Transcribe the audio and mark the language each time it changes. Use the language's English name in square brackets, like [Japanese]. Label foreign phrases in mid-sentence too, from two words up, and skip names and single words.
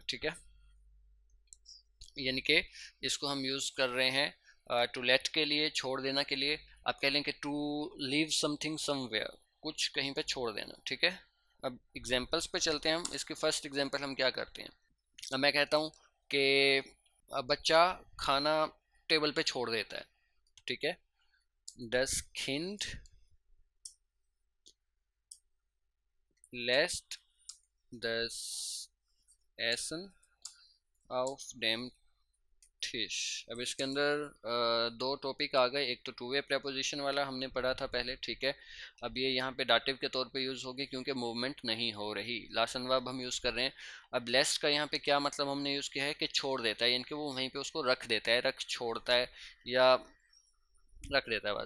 [Hindi] ठीक है, यानी कि इसको हम यूज़ कर रहे हैं [English] to let [Hindi] के लिए, छोड़ देना के लिए। आप कह लें कि [English] to leave something somewhere, [Hindi] कुछ कहीं पे छोड़ देना। ठीक है, अब एग्जांपल्स पे चलते हैं हम। इसकी [English] first example [Hindi] हम क्या करते हैं। अब मैं कहता हूँ कि बच्चा खाना टेबल पे छोड़ देता है। ठीक है, [German] das Kind lässt das Essen auf dem ठिश। [Hindi] अब इसके अंदर दो टॉपिक आ गए। एक तो [English] two way preposition [Hindi] वाला हमने पढ़ा था पहले। ठीक है, अब ये यहाँ पे डाटिव के तौर पे यूज़ होगी क्योंकि मूवमेंट नहीं हो रही, लासन वर्ब हम यूज़ कर रहे हैं। अब लेस्ट का यहाँ पे क्या मतलब हमने यूज़ किया है कि छोड़ देता है, यानी कि वो वहीं पे उसको रख देता है, रख छोड़ता है या रख देता है बस।